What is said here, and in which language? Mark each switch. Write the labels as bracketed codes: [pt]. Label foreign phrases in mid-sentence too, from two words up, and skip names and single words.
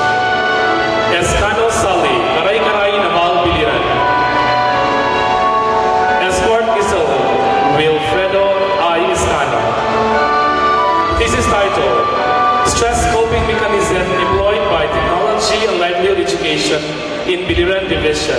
[en] Escano Sali, Karay-Karay Naval Biliran. Escort Isel, Wilfredo I. Escano. Thesis title, Stress Coping Mechanism Employed by Technology and Livelihood Education in Biliran Division.